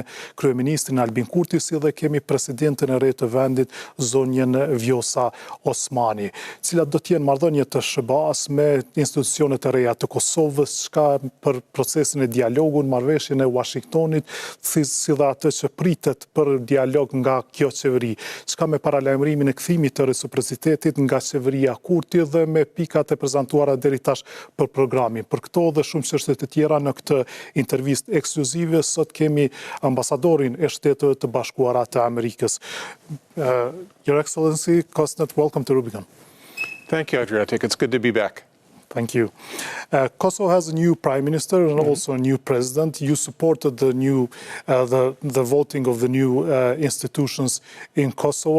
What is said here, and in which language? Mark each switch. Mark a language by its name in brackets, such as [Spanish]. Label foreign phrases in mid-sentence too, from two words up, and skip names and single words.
[Albanian] kryeministrin Albin Kurti, si dhe kemi presidenten e re të vendit, zonjën Vjosa Osmanin, cilat do të jenë marrëdhënie të SHBA-së me institucionet e reja të Kosovës, çka për procesin e dialogut, marrëveshjen e Washingtonit, si dhe atë që pritet për dialog nga kjo qeveri, çka me paralajmërimin e kthimit të reciprocitetit nga qeveria Kurti dhe me pikat e prezantuara deri tash për programin. Për këto dhe shumë çështje të tjera në këtë intervistë ekskluzive, sot kemi ambasadorin e Shteteve të Bashkuara të Amerikës. [English] Your Excellency Kosnet, welcome to Rubikon. Thank you, Adriatik. It's good to be back. Thank you. Kosovo has a new prime minister and also a new president. You supported the voting of the new institutions in Kosovo.